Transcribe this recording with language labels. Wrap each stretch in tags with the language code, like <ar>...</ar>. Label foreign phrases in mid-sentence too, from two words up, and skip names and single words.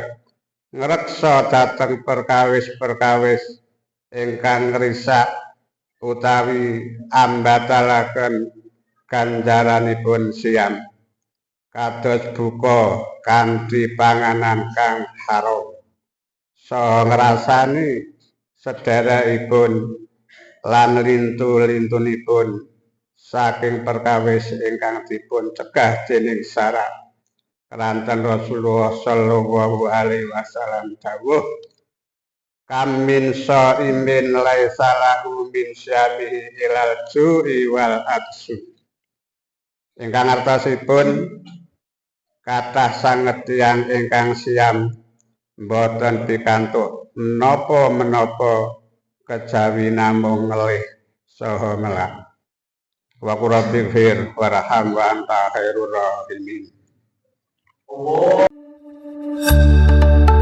<jv>ngreksa dhateng perkawis-perkawis ingkang ngrisak utawi ambatalaken ganjaranipun siam, kados buka kanthi panganan kang haram saha ngrasani sedherekipun lan lintu-lintunipun saking perkawis ingkang dipun cegah dening syara.</jv> <ar>Keranten Rasulullah صلى الله عليه وسلم dawuh, كم من صائم ليس له من صيامه إلا الجوع والعطش.</ar> <jv>Ingkang artosipun kathah sanget tiyang ingkang siam boten pikantuk menapa kejawi namung ngelih saha ngelak.</jv> <ar>وقل رب اغفر وارحم وأنت خير الراحمين.</ar>